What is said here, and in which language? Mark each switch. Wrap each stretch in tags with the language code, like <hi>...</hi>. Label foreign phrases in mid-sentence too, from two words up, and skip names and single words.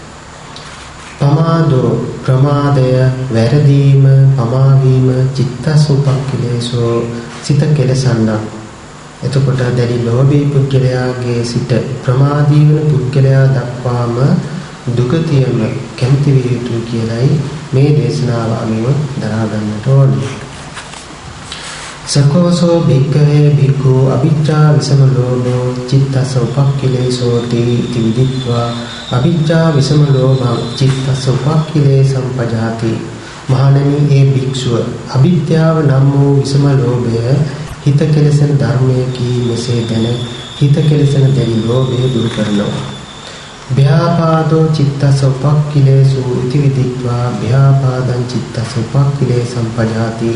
<si>පමාදෝ ප්‍රමාදය වැරදීම පමාවීම චිත්තසුපක්ඛිලේසෝ සිත කෙලසන්න. එතකොට දැඩි ලෝභී පුද්ගලයාගේ සිට ප්‍රමාදී වෙන පුද්ගලයා දක්වාම දුගතියම කැමති විය යුතු කියලයි මේ දේශනාව අනුව දරා ගන්නට ඕනේ.</si> <pi>සකෝසෝ භික්ඛවේ භික්ඛු අවිජ්ජා විසම ලෝභෝ චිත්තස උපක්ඛිලේසෝති ඉති විදිත්වා අවිජ්ජා විසම ලෝභං චිත්තස උපක්ඛිලේ සම්පජාති.</pi> <si>මහණෙනි ඒ භික්ෂුව අවිද්‍යාව නම් වූ විසම ලෝභය හිත කෙලසෙන ධර්මයකි මෙසේ දැන හිත කෙලසෙන දැඩි ලෝභය දුරු කරනවා.</si> <pi>ව්‍යාපාදෝ චිත්තස උපක්ඛිලේසු ඉති විදිත්වා ව්‍යාපාදං චිත්තස උපක්ඛිලේ සම්පජාති.</pi>